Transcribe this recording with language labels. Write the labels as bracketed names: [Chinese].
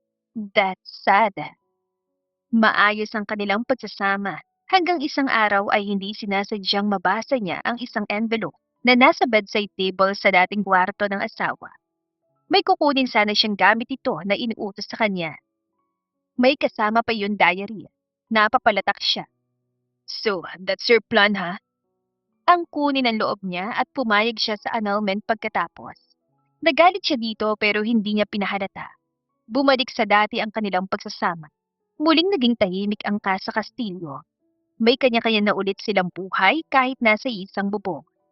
[English] That's sad. [Filipino] Maayos ang kanilang pagsasama hanggang isang araw ay hindi sinasadyang mabasa niya ang isang envelope na nasa bedside table sa dating kwarto ng asawa. May kukunin sana siyang gamit ito na inuutos sa kanya. May kasama pa yung diary. Napapalatak siya. [English] So, that's your plan, ha? [Filipino] Ang kunin ang loob niya at pumayag siya sa annulment pagkatapos. Nagalit siya dito pero hindi niya pinahalata. Bumalik sa dati ang kanilang pagsasama. Muling naging tahimik ang Casa Castillo. May kanya-kanya na ulit silang buhay kahit nasa isang bubong.